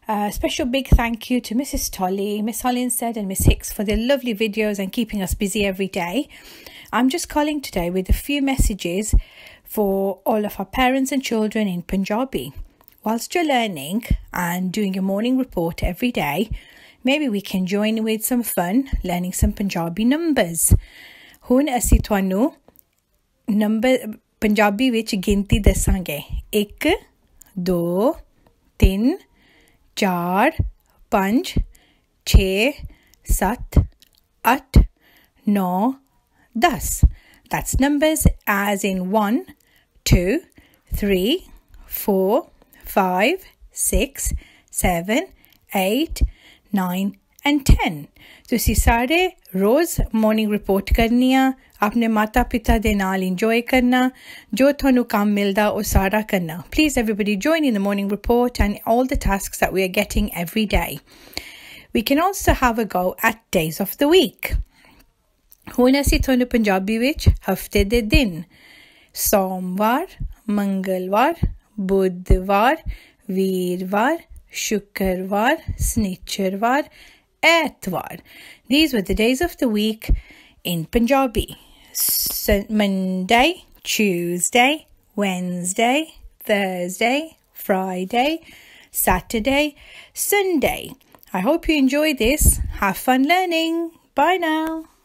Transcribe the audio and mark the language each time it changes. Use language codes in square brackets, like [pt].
[en] Special big thank you to Mrs. Tolley, Miss Hollinshead and Miss Hicks for their lovely videos and keeping us busy every day. I'm just calling today with a few messages for all of our parents and children in Punjabi. Whilst you're learning and doing your morning report every day, maybe we can join with some fun learning some Punjabi numbers. [pa] Hun ਅਸੀਂ ਤੁਹਾਨੂੰ number Punjabi ਵਿੱਚ ਗਿਣਤੀ ਦੱਸਾਂਗੇ 1 2 3 4 5 6 7 8 9 10. [en] That's numbers as in 1 2 3 4 5 6 7 8 9 and 10. [pa] ਤੁਸੀਂ ਸਾਰੇ ਰੋਜ਼ morning report ਕਰਨੀ ਆ ਆਪਣੇ ਮਾਤਾ ਪਿਤਾ ਦੇ ਨਾਲ ਇੰਜੋਏ ਕਰਨਾ ਜੋ ਤੁਹਾਨੂੰ ਕੰਮ ਮਿਲਦਾ ਉਹ ਸਾਰਾ ਕਰਨਾ [en] please everybody join in the morning report and all the tasks that we are getting every day. We can also have a go at days of the week. [pa] ਹੁਣ ਅਸੀਂ ਤੁਹਾਨੂੰ ਪੰਜਾਬੀ ਵਿੱਚ ਹਫਤੇ ਦੇ ਦਿਨ ਸੋਮਵਾਰ ਮੰਗਲਵਾਰ ਬੁੱਧਵਾਰ ਵੀਰਵਾਰ ਸ਼ੁੱਕਰਵਾਰ ਸ਼ਨੀਚਰਵਾਰ Etwar. [en] These were the days of the week in Punjabi. Monday, Tuesday, Wednesday, Thursday, Friday, Saturday, Sunday. I hope you enjoy this. Have fun learning. Bye now.